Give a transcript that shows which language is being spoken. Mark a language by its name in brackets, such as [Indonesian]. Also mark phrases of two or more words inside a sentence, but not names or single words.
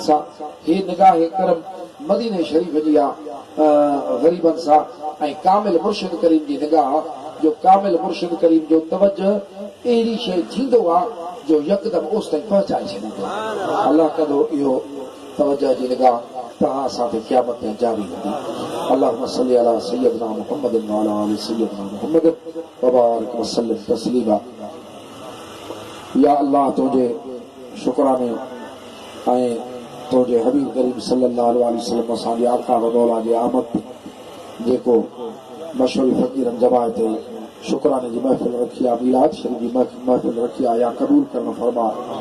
[Sindhi] सां हे निगाह करम मदीने शरीफ़ जी आहे ग़रीबनि सां ऐं कामिल मुर्शिद करीम जी निगाह जो कामिल मुर्शिद करीम जो तवजह अहिड़ी शइ थींदो आहे जो यकदमि ओस ताईं पहुचाए छॾींदो अल्लाह कदो इहो तवजह जी निगाह तव्हां सां ते क़यामत में जारी हूंदी [Arabic] اللهم صل على سيدنا محمد وعلى آل سيدنا محمد وبارك وسلم تسليما [Sindhi] या अल्लाह तुंहिंजे शुक्राने ऐं तुंहिंजे हबीब करीम [Arabic] صلى الله عليه وسلم [Sindhi] असांजे आका व मौला जे आमद जेको मशहूर फ़कीरनि जमाए ते शुक्राने जी महफ़िल रखी आहे मीलाद शरीफ़ जी महफ़िल रखी आहे या क़बूल करणु फरमा